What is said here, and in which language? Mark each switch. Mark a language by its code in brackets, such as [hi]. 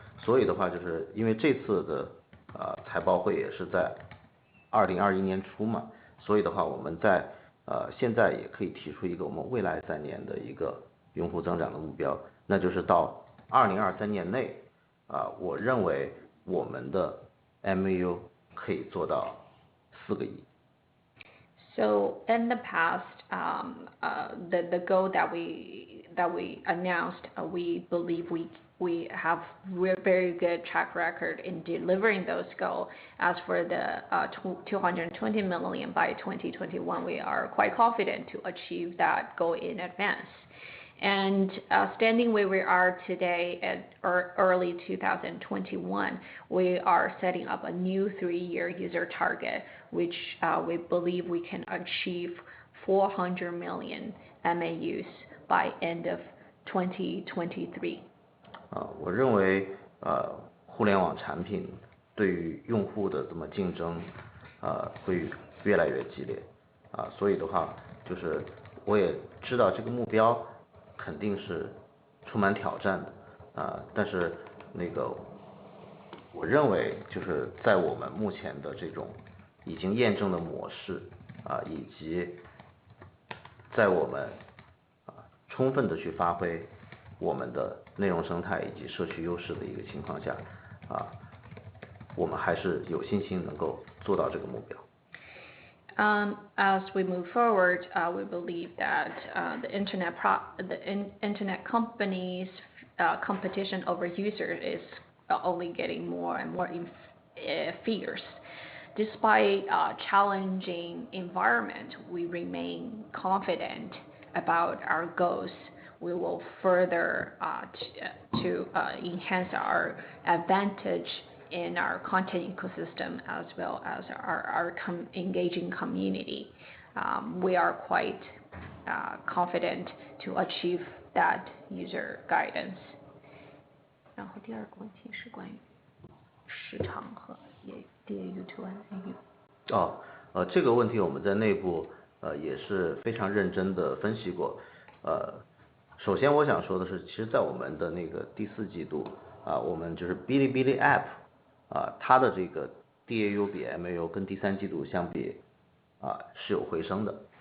[zh] 所以的话，就是因为这次的财报会也是在2021年初嘛，所以的话，我们在现在也可以提出一个我们未来3年的一个用户增长的目标，那就是到2023年内我认为我们的 MAU 可以做到4个亿。 [en] So in the past, the goal that we announced, we believe we we have very good track record in delivering those goals. As for the 220 million by 2021, we are quite confident to achieve that goal in advance. And standing where we are today at early 2021, we are setting up a new 3-year user target, which we believe we can achieve 400 million MAUs by end of 2023. [zh] 我认为互联网产品对于用户的这么竞争会越来越激烈所以的话就是我也知道这个目标肯定是充满挑战的但是那个我认为就是在我们目前的这种已经验证的模式以及在我们充分的去发挥我们的内容生态以及社区优势的一个情况下我们还是有信心能够做到这个目标。 [en] As we move forward, we believe that the internet companies' competition over users is only getting more and more fierce. Despite a challenging environment, we remain confident about our goals. We will further to enhance our advantage in our content ecosystem as well as our engaging community. We are quite confident to achieve that user guidance. [zh] 然后第二个问题是关于市场和 [en] DAU to MAU。 [zh] 这个问题我们在内部也是非常认真的分析过。首先我想说的是，其实在我们的那个第4季度我们就是 Bilibili App 它的这个 DAU 比 MAU 跟第3季度相比是有回升的。